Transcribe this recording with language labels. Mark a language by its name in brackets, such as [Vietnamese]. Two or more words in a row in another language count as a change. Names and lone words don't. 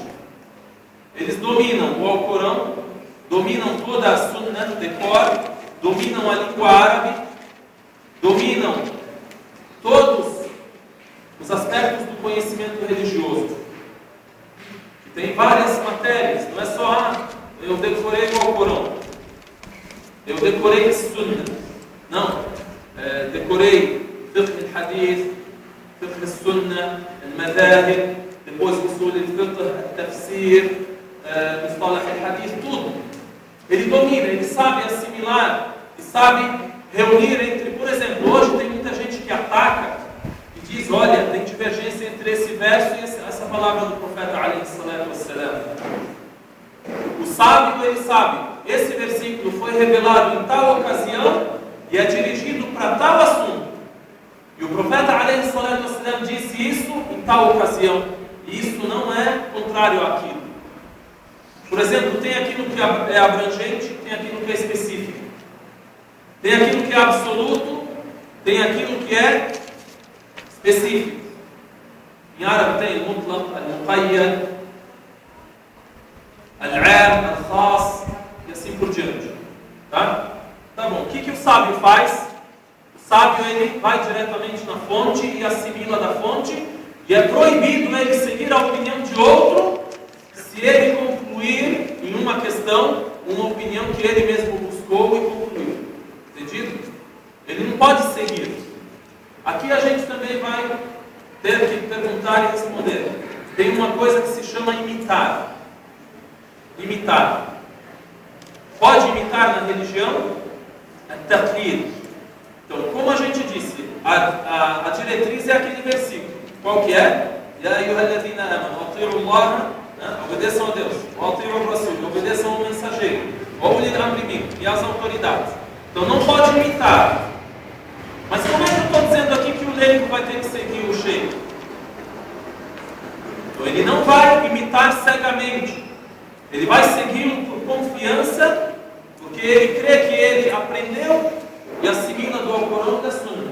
[Portuguese] Eles dominam o Alcorão, dominam toda a Sunnah de cor, dominam a língua árabe, dominam todos os aspectos do conhecimento religioso. Tem várias matérias, não é só eu decorei o Alcorão, eu decorei Sunnah. Não, decorei [Arabic] فقه الحديث، فقه السنة، المذاهب, [Portuguese] depois [Arabic] أصول الفقه، التفسير، مصطلح الحديث, [Portuguese] tudo. Ele domina, ele sabe assimilar, e sabe reunir entre, por exemplo, hoje tem muita gente que ataca e diz, olha, tem divergência entre esse verso e essa palavra do profeta [Arabic] عليه الصلاة والسلام. [Portuguese] O sábio, ele sabe, esse versículo foi revelado em tal ocasião e é dirigido para tal assunto. E o profeta [Arabic] عليه الصلاة والسلام [Portuguese] disse isso em tal ocasião. E isso não é contrário àquilo. Por exemplo, tem aquilo que é abrangente, tem aquilo que é específico. Tem aquilo que é absoluto, tem aquilo que é específico. Em árabe tem [Arabic] المطلق، المقيد، العام, [Portuguese] al-khas, e assim por diante. Tá? Tá bom. O que o sábio faz? O sábio, ele vai diretamente na fonte e assimila da fonte, e é proibido ele seguir a opinião de outro se ele concluir em uma questão uma opinião que ele mesmo buscou e concluiu. Entendido? Ele não pode seguir. Aqui a gente também vai ter que perguntar e responder. Tem uma coisa que se chama imitar. Imitar. Pode imitar na religião? É taqlid. Então, como a gente disse, a diretriz é aquele versículo. Qual que é? [Arabic] يا أيها الذين آمنوا، أطيعوا الله, [Portuguese] obedeçam a Deus. [Arabic] أطيعوا الرسول, [Portuguese] obedeçam ao mensageiro. [Arabic] وأولي الأمر منكم, [Portuguese] e às autoridades. Então não pode imitar. Mas como é que eu estou dizendo aqui que o leigo vai ter que seguir o sheikh? Então ele não vai imitar cegamente. Ele vai segui-lo por confiança, porque ele crê que ele aprendeu e assimila do Alcorão e da Sunnah.